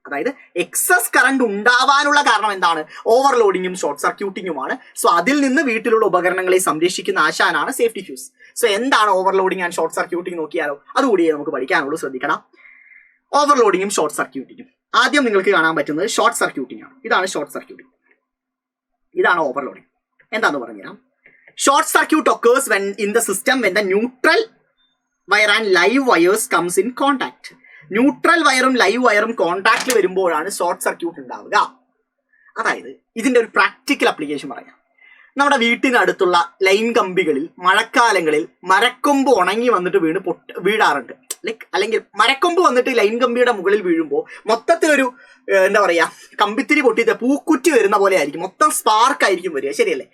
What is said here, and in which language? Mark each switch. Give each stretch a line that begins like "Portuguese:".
Malayalam: അതായത് excess current ഉണ്ടാവാനുള്ള കാരണം എന്താണ്? ഓവർലോഡിങ്ങും ഷോർട്ട് സർക്യൂട്ടിങ്ങുമാണ്. സോ അതിൽ നിന്ന് വീട്ടിലുള്ള ഉപകരണങ്ങളെ സംരക്ഷിക്കുന്ന ആശാനാണ് സേഫ്റ്റി ഫ്യൂസ്. സോ എന്താണ് ഓവർലോഡിങ് ആൻഡ് ഷോർട്ട് സർക്യൂട്ടിങ് നോക്കിയാലോ, അതുകൂടി നമുക്ക് പഠിക്കാനുള്ളൂ. ശ്രദ്ധിക്കണം, ഓവർലോഡിങ്ങും ഷോർട്ട് സർക്യൂട്ടിങ്ങും. ആദ്യം നിങ്ങൾക്ക് കാണാൻ പറ്റുന്നത് ഷോർട്ട് സർക്യൂട്ടിംഗ് ആണ്. ഇതാണ് ഷോർട്ട് സർക്യൂട്ടിംഗ്, ഇതാണ് ഓവർലോഡിങ്. എന്താന്ന് പറഞ്ഞുതരാം.
English: Short circuit occurs when in the system when the neutral wire and live wires comes in contact.
Malayalam: Neutral വയറും ലൈവ് വയറും കോൺടാക്റ്റിൽ വരുമ്പോഴാണ് ഷോർട്ട് സർക്യൂട്ട് ഉണ്ടാവുക. അതായത് ഇതിന്റെ ഒരു പ്രാക്ടിക്കൽ അപ്ലിക്കേഷൻ പറയാം. നമ്മുടെ വീട്ടിനടുത്തുള്ള ലൈൻ കമ്പികളിൽ മഴക്കാലങ്ങളിൽ മരക്കൊമ്പ് ഉണങ്ങി വന്നിട്ട് വീഴാറുണ്ട്. അല്ലെങ്കിൽ മരക്കൊമ്പ് വന്നിട്ട് ലൈൻ കമ്പിയുടെ മുകളിൽ വീഴുമ്പോൾ മൊത്തത്തിലൊരു എന്താ പറയാ, കമ്പിത്തിരി പൊട്ടിയിട്ട് പൂക്കുറ്റി വരുന്ന പോലെ ആയിരിക്കും, മൊത്തം സ്പാർക്ക് ആയിരിക്കും വരിക, ശരിയല്ലേ?